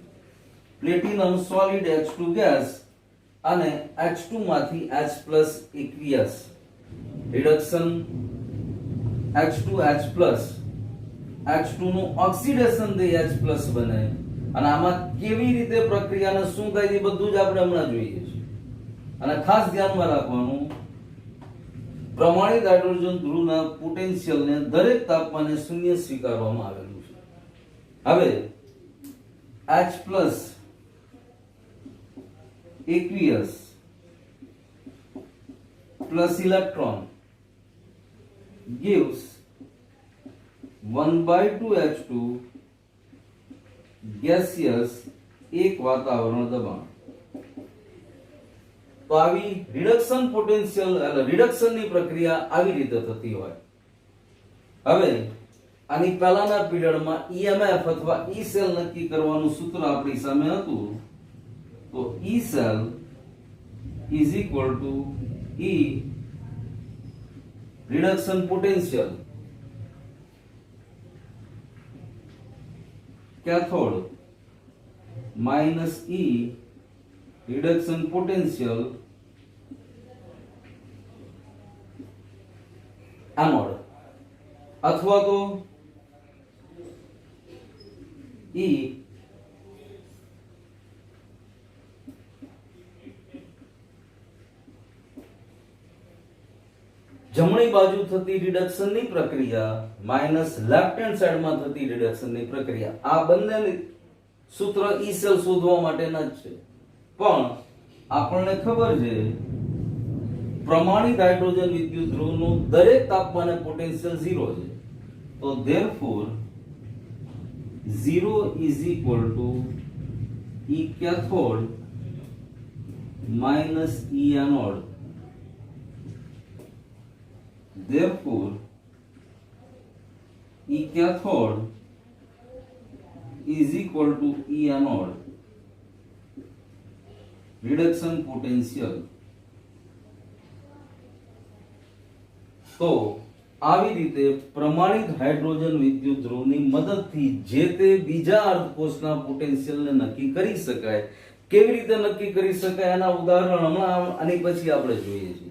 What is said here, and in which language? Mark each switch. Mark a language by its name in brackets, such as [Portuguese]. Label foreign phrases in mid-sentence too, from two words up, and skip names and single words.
[Gujarati] પ્લેટિનમ સોલિડ H2 ગેસ અને H2 માંથી H+ aqueous રિડક્શન H2H+, H2 નું ઓક્સિડેશન થઈ H+ બને. અને આમાં કેવી રીતે પ્રક્રિયાને શું થાય એ બધું જ આપણે હમણાં જોઈએ છીએ. અને ખાસ ધ્યાનમાં રાખવાનું, પ્રમાણિત હાઇડ્રોજન ધ્રુવના પોટેન્શિયલને દરેક તાપમાને શૂન્ય સ્વીકારવામાં આવેલું છે. [English] હવે H+ aqueous plus electron gives 1/2 H2 gaseous [Gujarati] એક વાતાવરણ દબાણ. તો આવી રિડક્શન પોટેન્શિયલ એટલે રિડક્શનની પ્રક્રિયા આવી રીતે થતી હોય. હવે આની પહેલાના પીરિયડમાં EMF અથવા [English] E cell [Gujarati] નક્કી કરવાનું સૂત્ર આપણી સામે હતું. [English] તો E cell is equal to E reduction potential cathode minus E reduction potential [Gujarati] anode અથવા તો E જમણી બાજુ થતી રિડક્શનની પ્રક્રિયા [English] minus left hand sideમાં [Gujarati] થતી રિડક્શનની પ્રક્રિયા. આ બંને સૂત્ર [English] E cell [Gujarati] શોધવા માટેના જ છે. પણ આપણને ખબર છે પ્રમાણિત હાઇડ્રોજન વિદ્યુત ધ્રુવનું દરેક તાપમાને પોટેન્શિયલ 0 છે. [English] તો therefore 0 is equal to E cathode minus E anode. Therefore E cathode is equal to E anode. Reduction potential. [Gujarati] તો આવી રીતે પ્રમાણિત હાઇડ્રોજન વિદ્યુત ધ્રુવની મદદથી જે તે બીજા અર્ધકોષના પોટેન્શિયલને નક્કી કરી શકાય. કેવી રીતે નક્કી કરી શકાય એના ઉદાહરણ હમણાં આની પછી આપણે જોઈએ છીએ.